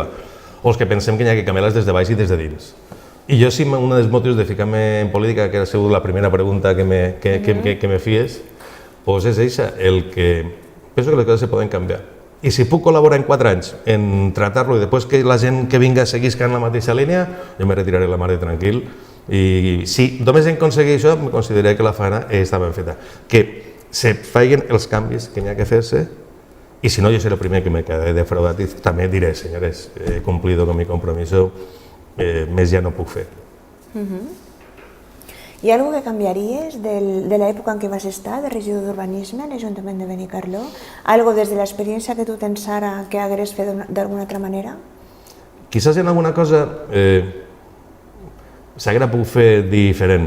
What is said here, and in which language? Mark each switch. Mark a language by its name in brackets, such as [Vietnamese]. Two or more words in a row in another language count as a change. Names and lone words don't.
[Catalan] O els que pensem que hi ha que canviar-les des de baix i des de dins. I jo, si un dels motius de ficar-me en política, que ha sigut la primera pregunta que me fies, doncs és això, el que penso que les coses se poden canviar. I si puc col·laborar en 4 anys en tractar-lo i després que la gent que vinga seguisca en la mateixa línia, jo me retiraré la mar de tranquil. I si només en aconseguir això, em consideraré que la feina està ben feta. Que se facin els canvis que n'hi ha que fer-se. [Spanish] Y si no, yo seré el primer que me quede [Catalan] defraudat i també diré, [Spanish] señores, he cumplido con mi compromiso, [Catalan] més ja no puc fer. Hi ha alguna cosa que canviaries de l'època en què vas estar, de regidor d'urbanisme a l'Ajuntament de Benicarló? Algo des de l'experiència que tu tens ara que hagués fet d'alguna altra manera? Quizás en alguna cosa s'haguera pogut fer diferent.